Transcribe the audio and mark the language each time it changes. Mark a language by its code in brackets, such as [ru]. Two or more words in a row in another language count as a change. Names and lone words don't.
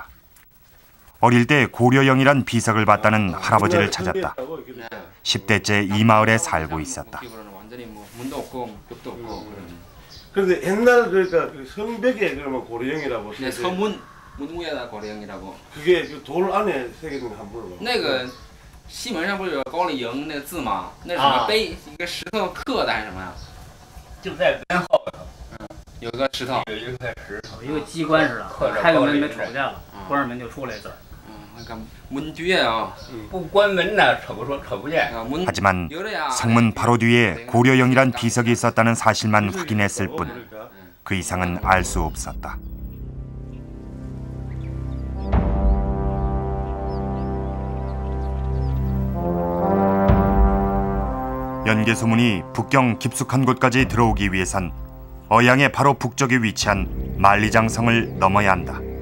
[ko] 어릴 때 고려영이란 비석을 봤다는 할아버지를 찾았다. 10대째 이 마을에 살고 있었다. 그런데 옛날 그러니까 그 성벽에 그러면 고려영이라고. 네, 성문 문구에다 고려영이라고. 그게 그 돌 안에 새겨진 거 한번 물어봐. [zh] 那个西门上不是有高丽营那个字吗？那是什么碑？一个石头刻的还是什么呀？就在门后头。有个石头。有一块石头，一个机关似的，开个门没瞅不见了，关上门就出来字儿。 [ko] 문 뒤에 [zh] 不关门呢，瞅不见。 [ko] 하지만 성문 바로 뒤에 고려영이란 비석이 있었다는 사실만 확인했을 뿐 그 이상은 알 수 없었다. 연개소문이 북경 깊숙한 곳까지 들어오기 위해선 어양의 바로 북쪽에 위치한 만리장성을 넘어야 한다.